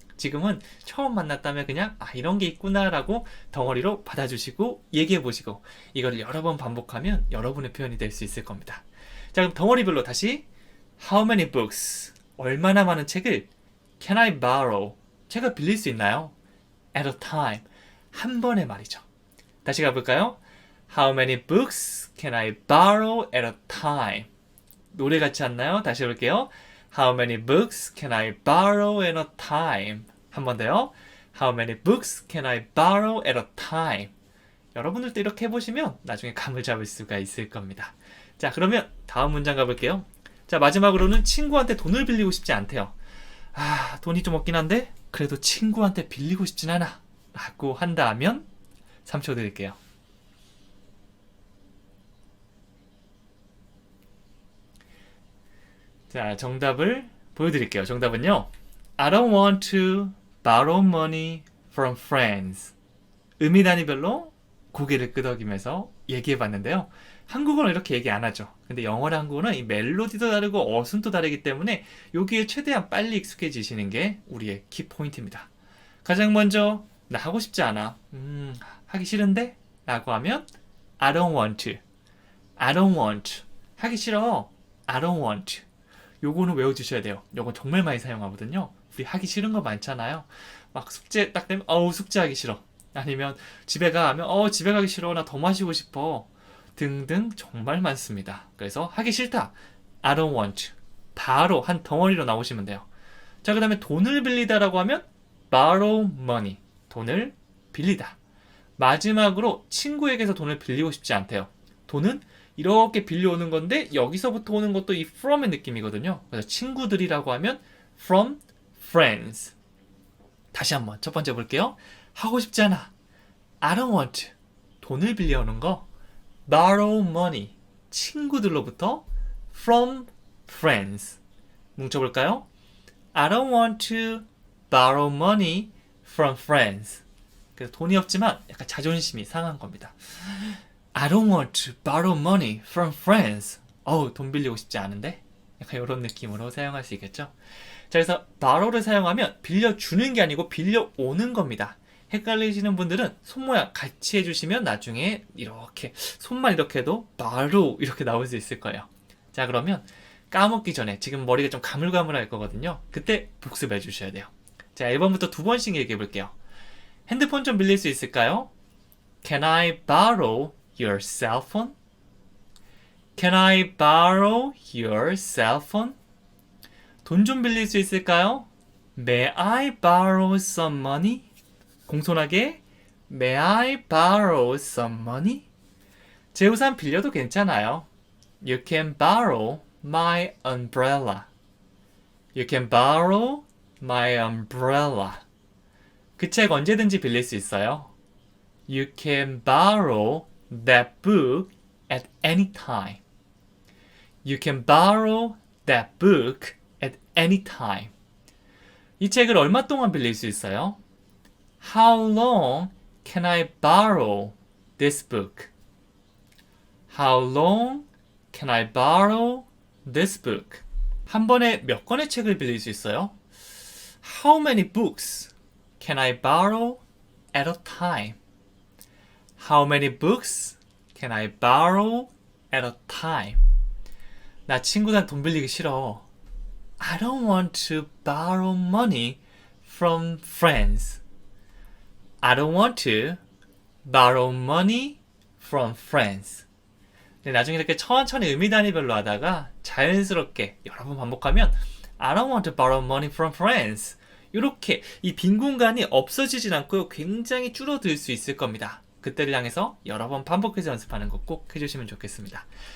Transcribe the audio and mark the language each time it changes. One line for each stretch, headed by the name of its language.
Korean: 지금은 처음 만났다면 그냥 이런 게 있구나 라고 덩어리로 받아주시고 얘기해보시고 이거를 여러 번 반복하면 여러분의 표현이 될 수 있을 겁니다. 자, 그럼 덩어리별로 다시
English: How many books,
Korean: 얼마나 많은 책을
English: can I borrow,
Korean: 제가 빌릴 수 있나요?
English: At a time,
Korean: 한 번에 말이죠. 다시 가볼까요?
English: How many books can I borrow at a time?
Korean: 노래 같지 않나요? 다시 해볼게요.
English: How many books can I borrow at a time?
Korean: 한 번 더요.
English: How many books can I borrow at a time?
Korean: 여러분들도 이렇게 해보시면 나중에 감을 잡을 수가 있을 겁니다. 자, 그러면 다음 문장 가볼게요. 자, 마지막으로는 친구한테 돈을 빌리고 싶지 않대요. 돈이 좀 없긴 한데 그래도 친구한테 빌리고 싶진 않아 라고 한다면 3초 드릴게요. 자, 정답을 보여드릴게요. 정답은요.
English: I don't want to borrow money from friends.
Korean: 의미 단위별로 고개를 끄덕이면서 얘기해봤는데요. 한국어는 이렇게 얘기 안 하죠. 근데 영어랑 한국어는 이 멜로디도 다르고 어순도 다르기 때문에 여기에 최대한 빨리 익숙해지시는 게 우리의 키포인트입니다. 가장 먼저 나 하고 싶지 않아. 하기 싫은데? 라고 하면
English: I don't want to. I don't want.
Korean: 하기 싫어.
English: I don't want.
Korean: 요거는 외워주셔야 돼요. 요건 정말 많이 사용하거든요. 우리 하기 싫은 거 많잖아요. 막 숙제 딱 되면 숙제하기 싫어. 아니면 집에 가 하면 집에 가기 싫어. 나 더 마시고 싶어. 등등 정말 많습니다. 그래서 하기 싫다.
English: I don't want.
Korean: 바로 한 덩어리로 나오시면 돼요. 자, 그 다음에 돈을 빌리다라고 하면
English: borrow money.
Korean: 돈을 빌리다. 마지막으로 친구에게서 돈을 빌리고 싶지 않대요. 돈은 이렇게 빌려오는 건데 여기서부터 오는 것도 이 from의 느낌이거든요. 그래서 친구들이라고 하면
English: from friends.
Korean: 다시 한번 첫 번째 볼게요. 하고 싶지 않아.
English: I don't want to.
Korean: 돈을 빌려오는 거.
English: borrow money.
Korean: 친구들로부터
English: from friends.
Korean: 뭉쳐볼까요?
English: I don't want to borrow money from friends.
Korean: 그래서 돈이 없지만 약간 자존심이 상한 겁니다.
English: I don't want to borrow money from friends.
Korean: 돈 빌리고 싶지 않은데? 약간 이런 느낌으로 사용할 수 있겠죠? 자, 그래서 borrow를 사용하면 빌려주는 게 아니고 빌려오는 겁니다. 헷갈리시는 분들은 손 모양 같이 해주시면 나중에 이렇게 손만 이렇게 해도 borrow 이렇게 나올 수 있을 거예요. 자, 그러면 까먹기 전에 지금 머리가 좀 가물가물할 거거든요. 그때 복습해 주셔야 돼요. 자, 1번부터 2번씩 얘기해 볼게요. 핸드폰 좀 빌릴 수 있을까요?
English: Can I borrow your cell phone? Can I borrow your cell phone?
Korean: 돈 좀 빌릴 수 있을까요?
English: May I borrow some money?
Korean: 공손하게
English: May I borrow some money?
Korean: 제 우산 빌려도 괜찮아요.
English: You can borrow my umbrella. You can borrow my umbrella.
Korean: 그 책 언제든지 빌릴 수 있어요.
English: You can borrow that book at any time. You can borrow that book at any time.
Korean: 이 책을 얼마 동안 빌릴 수 있어요?
English: How long can I borrow this book? How long can I borrow this book?
Korean: 한 번에 몇 권의 책을 빌릴 수 있어요?
English: How many books can I borrow at a time? How many books can I borrow at a time?
Korean: 나 친구들한테 돈 빌리기 싫어.
English: I don't want to borrow money from friends. I don't want to borrow money from friends.
Korean: 나중에 이렇게 천천히 의미 단위별로 하다가 자연스럽게 여러 번 반복하면
English: I don't want to borrow money from friends.
Korean: 이렇게 이 빈 공간이 없어지진 않고 굉장히 줄어들 수 있을 겁니다. 그때를 향해서 여러 번 반복해서 연습하는 거 꼭 해주시면 좋겠습니다.